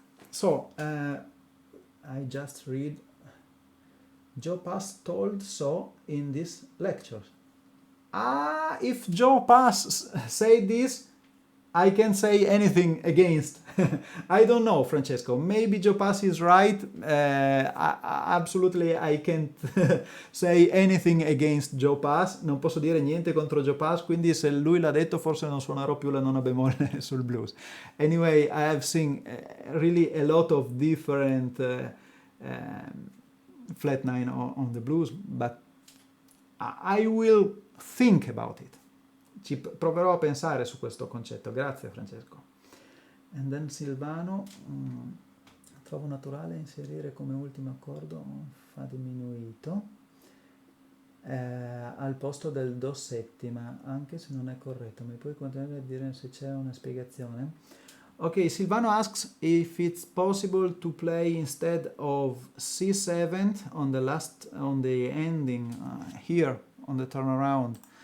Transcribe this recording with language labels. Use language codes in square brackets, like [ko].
[en] So I just read Joe Pass told so in this lecture. If Joe Pass said this, I can say anything against. I don't know, Francesco. Maybe Joe Pass is right. Absolutely, I can't say anything against Joe Pass. [it] Non posso dire niente contro Joe Pass, quindi se lui l'ha detto forse non suonerò più la nona bemolle sul blues. [en] Anyway, I have seen really a lot of different flat nine on the blues, but I will think about it. [it] proverò a pensare su questo concetto. Grazie Francesco. And then Silvano, trovo naturale inserire come ultimo accordo un fa diminuito al posto del do settima, anche se non è corretto. Mi puoi continuare a dire se c'è una spiegazione? [en] Ok, Silvano asks if it's possible to play instead of C7 on the ending here on the turnaround.